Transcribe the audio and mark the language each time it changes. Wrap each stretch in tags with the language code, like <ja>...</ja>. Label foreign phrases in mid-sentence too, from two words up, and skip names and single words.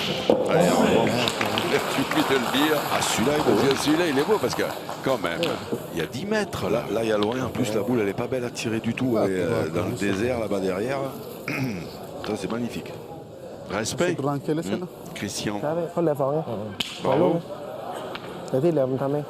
<fr>Allez, en revanche, il suffit de le dire. Ah, celui-là, il est beau. Celui-là, il est beau parce que, quand même, il y a 10 mètres là. Là, il y a loin. En plus, la boule, elle n'est pas belle à tirer du tout. Elle est dans le désert, là-bas derrière. Ça, c'est magnifique. Respect, Tranquille, c'est là. Christian.</fr> <th>ใช่ไหมเขาเหลือสองเนี่ย</th> <fr>Bravo.</fr> <th>แต่ที่เหลือมันทำเอง</th>